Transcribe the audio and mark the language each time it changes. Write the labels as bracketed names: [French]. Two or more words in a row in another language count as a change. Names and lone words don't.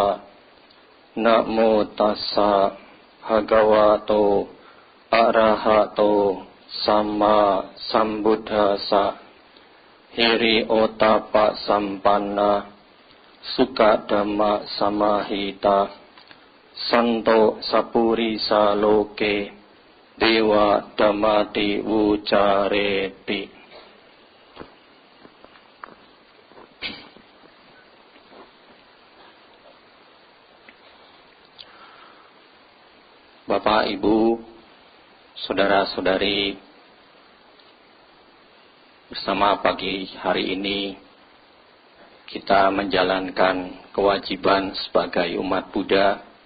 [Pali] Namo tassa bhagavato arahato samma sambuddhassa. Hiri otapa sampanna sukha dhamma samahita santo sapurisa loke dewa dhammati wucareti. [Indonesian] Bapak, Ibu, saudara-saudari, bersama pagi hari ini kita menjalankan kewajiban sebagai umat Buddha,